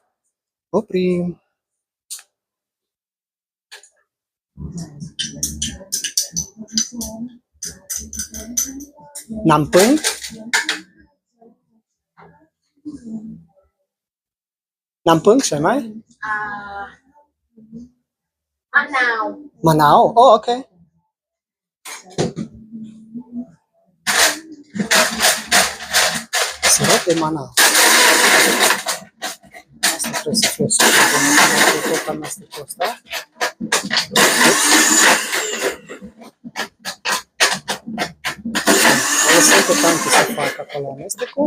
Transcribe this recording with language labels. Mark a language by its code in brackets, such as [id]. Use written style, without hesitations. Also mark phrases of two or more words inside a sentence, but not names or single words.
[ro] Oprim. Nampâng. [th] Nampâng ใช่ไหม มะนาว [ro] มะนาว oh, ok. Sărut de mănau. Asta trebuie să fie super bună. Tot amestecul ăsta. O lăsăm pe tanti să facă acolo amestecul.